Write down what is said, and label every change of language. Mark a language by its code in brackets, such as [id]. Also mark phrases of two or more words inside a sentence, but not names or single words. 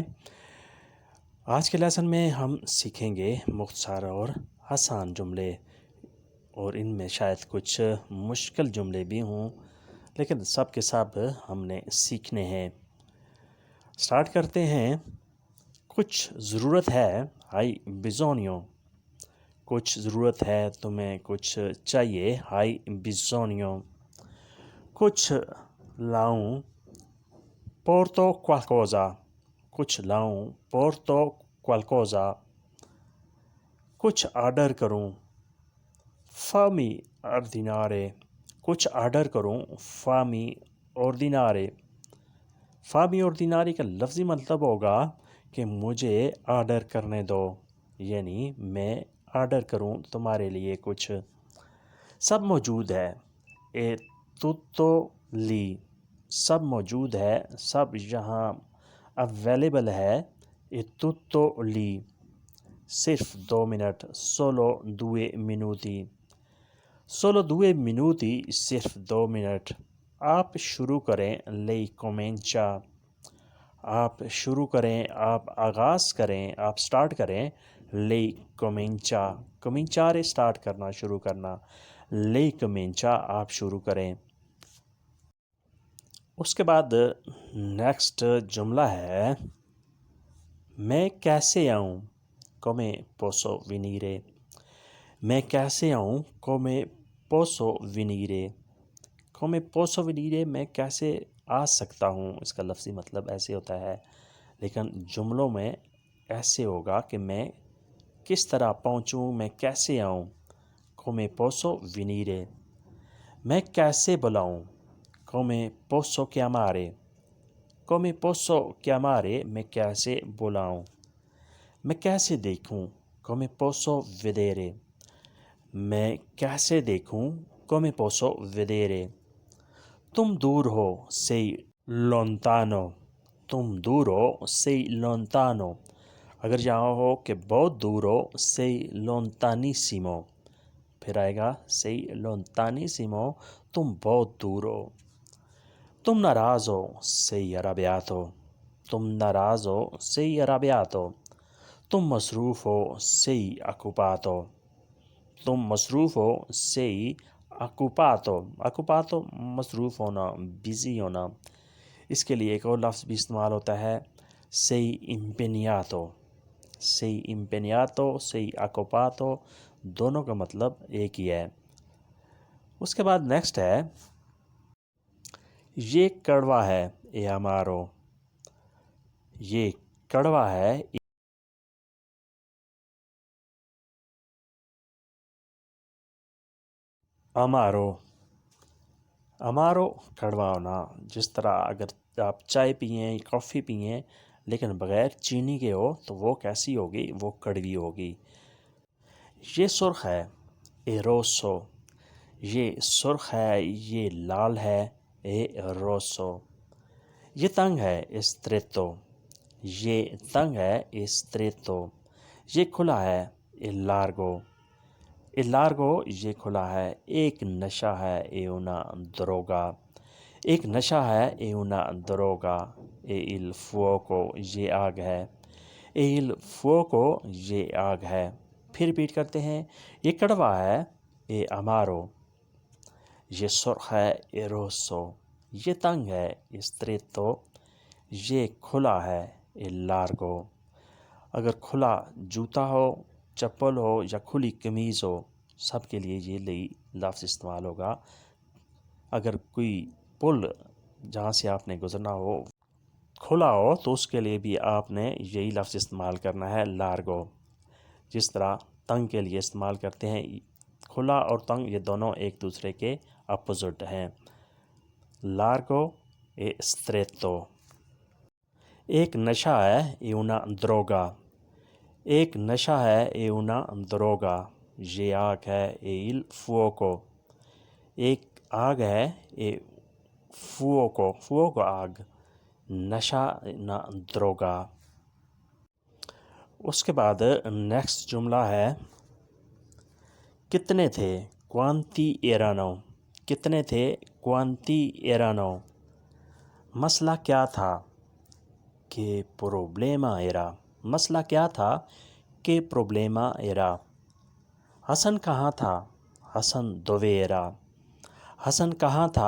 [ur] آج کے لیسن میں ہم سیکھیں گے مختصر اور آسان جملے، اور ان میں شاید کچھ مشکل جملے بھی ہوں، لیکن سب کے سب ہم نے سیکھنے ہیں۔ سٹارٹ کرتے ہیں۔ کچھ ضرورت ہے، [it] hai bisogno. [ur] کچھ ضرورت ہے تمہیں، کچھ چاہیے، [it] hai bisogno. [ur] کچھ لاؤں، [it] porto qualcosa۔ [ur] کچھ لاؤں، [it] porto qualcosa۔ [ur] کچھ آرڈر کروں، [it] fammi ordinare۔ [ur] کچھ آرڈر کروں، [it] fammi ordinare۔ fammi ordinare [ur] کا لفظی مطلب ہوگا کہ مجھے آرڈر کرنے دو، یعنی میں آرڈر کروں تمہارے لیے کچھ۔ سب موجود ہے، [it] è tutto lì۔ [ur] سب موجود ہے، سب یہاں اویلیبل ہے، [it] è tutto lì۔ [ur] صرف 2 منٹ، [it] solo 2 minuti۔ solo 2 minuti، [ur] صرف 2 منٹ۔ آپ شروع کریں، [it] lei comincia۔ [ur] آپ شروع کریں، آپ آغاز کریں، آپ سٹارٹ کریں، [it] lei comincia۔ [ur] cominciare سٹارٹ کرنا، شروع کرنا، [it] lei comincia [ur] آپ شروع کریں۔ اس کے بعد نیکسٹ جملہ ہے، میں کیسے آؤں، [it] come posso venire۔ [ur] میں کیسے آؤں، [it] come posso venire۔ come posso venire [ur] میں کیسے آ سکتا ہوں، اس کا لفظی مطلب ایسے ہوتا ہے، لیکن جملوں میں ایسے ہوگا کہ میں کس طرح پہنچوں، میں کیسے آؤں، [it] come posso venire۔ [ur] میں کیسے بلاؤں، [it] come posso chiamare۔ come posso chiamare [ur] میں کیسے بلاؤں۔ میں کیسے دیکھوں، [it] come posso vedere۔ [ur] میں کیسے دیکھوں، [it] come posso vedere۔ [ur] تم دور ہو، [it] sei lontano۔ [ur] تم دور ہو، [it] sei lontano۔ [ur] اگر یہاں ہو کہ بہت دور ہو، [it] sei lontanissimo۔ [ur] پھر آئے گا [it] sei lontanissimo، [ur] تم بہت دور ہو۔ تم ناراض ہو، [it] sei arrabbiato۔ [ur] تم ناراض ہو، [it] sei arrabbiato۔ [ur] تم مصروف ہو، [it] sei occupato۔ [ur] تم مصروف ہو، [it] sei occupato۔ [ur] occupato مصروف ہونا، بزی ہونا۔ اس کے لیے ایک اور لفظ بھی استعمال ہوتا ہے، [it] sei impegnato۔ sei impegnato، sei occupato، [ur] دونوں کا مطلب ایک ہی ہے۔ اس کے بعد نیکسٹ ہے، یہ کڑوا ہے، [it] è amaro۔ [ur] یہ کڑوا ہے، amaro۔ amaro کڑوا ہونا، جس طرح اگر آپ چائے پئیں، کافی پئیں لیکن بغیر چینی کے ہو تو وہ کیسی ہوگی، وہ کڑوی ہوگی۔ یہ سرخ ہے، [it] è rosso۔ [ur] یہ سرخ ہے، یہ لال ہے، [it] è rosso۔ [ur] یہ تنگ ہے، [it] è stretto۔ [ur] یہ تنگ ہے، [it] è stretto۔ [ur] یہ کھلا ہے، [it] è largo۔ è largo [ur] یہ کھلا ہے۔ ایک نشہ ہے، [it] è una droga۔ [ur] ایک نشہ ہے، [it] è una droga۔ è il fuoco [ur] یہ آگ ہے۔ [it] è il fuoco [ur] یہ آگ ہے۔ پھر ریپیٹ کرتے ہیں، یہ کڑوا ہے، [it] è amaro۔ [ur] یہ سرخ ہے، [it] è rosso۔ [ur] یہ تنگ ہے، [it] è stretto۔ [ur] یہ کھلا ہے، [it] è largo۔ [ur] اگر کھلا جوتا ہو، چپل ہو یا کھلی قمیض ہو، سب کے لیے یہ لفظ استعمال ہوگا۔ اگر کوئی پل جہاں سے آپ نے گزرنا ہو کھلا ہو تو اس کے لیے بھی آپ نے یہی لفظ استعمال کرنا ہے، largo۔ جس طرح تنگ کے لیے استعمال کرتے ہیں، کھلا اور تنگ یہ دونوں ایک دوسرے کے اپوزٹ ہیں، [it] largo e stretto۔ [ur] ایک نشہ ہے، [it] è una droga۔ [ur] ایک نشہ ہے، [it] è una droga۔ [ur] یہ آگ ہے، [it] è il fuoco۔ [ur] ایک آگ ہے، [it] è fuoco۔ fuoco [ur] آگ، نشہ [it] una droga۔ [ur] اس کے بعد نیکسٹ جملہ ہے، کتنے تھے، [it] quanti erano۔ [ur] کتنے تھے، [it] quanti erano۔ [ur] مسئلہ کیا تھا؟ [it] Che problema era? [ur] مسئلہ کیا تھا؟ [it] Che problema era? [ur] حسن کہاں تھا؟ [it] حسن dove era? [ur] حسن کہاں تھا؟